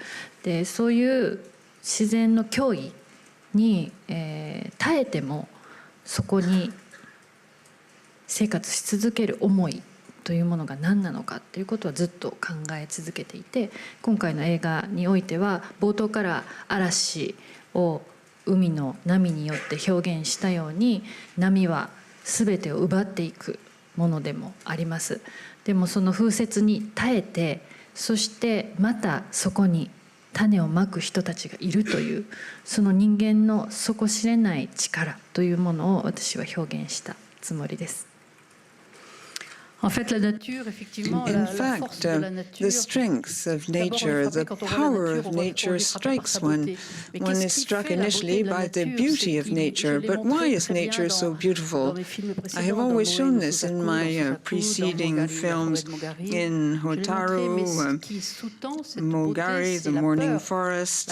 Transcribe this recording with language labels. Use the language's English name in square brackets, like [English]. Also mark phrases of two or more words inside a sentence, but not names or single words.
[Japanese] でそういう自然の脅威に、耐えてもそこに生活し続ける思いというものが何なのかということはずっと考え続けていて、今回の映画においては冒頭から嵐を海の波によって表現したように、波は全てを奪っていくものでもあります。でもその風雪に耐えて、そしてまたそこに種をまく人たちがいるという、その人間の底知れない力というものを私は表現したつもりです。 [French] En fait, la nature, effectivement, [English] In [French] la [English] fact, [French] force de la nature, [English] the strength of nature, the power of nature strikes one. One is struck initially by the beauty of nature, but why is nature so beautiful? I have always shown this in my preceding films, in Hotaru, Mogari, The Morning Forest.